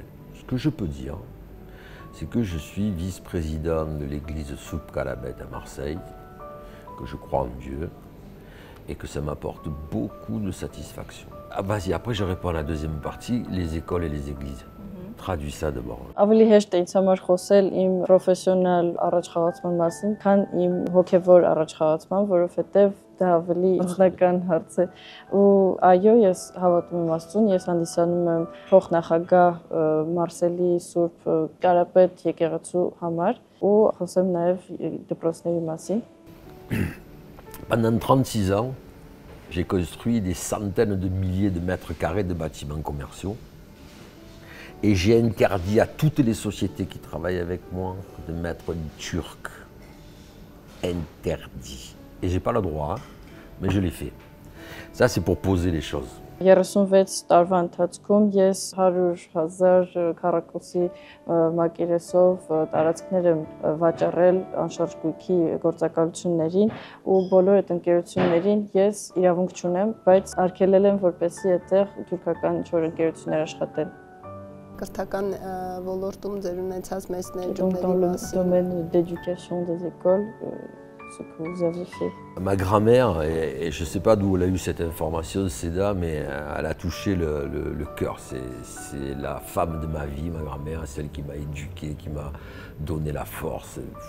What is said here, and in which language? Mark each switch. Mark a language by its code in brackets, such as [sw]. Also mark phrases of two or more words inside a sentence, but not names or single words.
[fr] Ce que je peux dire, c'est que je suis vice-président de l'église Soupe Calabet à Marseille, que je crois en Dieu et que ça m'apporte beaucoup de satisfaction. Ah, vas-y, après je réponds à la deuxième partie, les écoles et les églises. Traduis ça d'abord. [hy] Ավելի հեշտ է ինձ համար խոսել իմ պրոֆեսիոնալ առաջխաղացման մասին, քան իմ հոգևոր առաջխաղացման, որովհետև դա ավելի ինձնական հարց է։ Ու այո, ես հավատում եմ Աստծուն, ես հանդիսանում եմ փոխնախագահ Մարսելի Սուրբ Կարապետ եկեղեցու համար ու խոսեմ նաև դպրոցների մասին։ [fr] Pendant 36 ans, j'ai construit des centaines de milliers de mètres carrés de bâtiments commerciaux. Et j'ai interdit à toutes les sociétés qui travaillent avec moi de mettre du turc. Interdit. Et j'ai pas le droit, hein, mais je l'ai fait. Ça, c'est pour poser les choses. [hy] 36 տարվա ընթացքում ես 100,000 քառակուսի մակերեսով տարածքներ եմ վաճառել անշարժ գույքի գործակալություններին ու բոլոր այդ ընկերություններին ես իրավունք չունեմ, բայց արգելել եմ, որպեսզի այդտեղ թուրքական ինչ-որ ընկերություններ աշխատեն։ Կրթական ոլորտում ձեր ունեցած մեծ [fr] Dans [hy] ներդրումների [fr] le [hy] մասին։ [fr] domaine d'éducation des écoles, ce que vous avez fait. Ma grand-mère, et je ne sais pas d'où elle a eu cette information, Seda, mais elle a touché le cœur. C'est la femme de ma vie, ma grand-mère, celle qui m'a éduqué, qui m'a donné la force.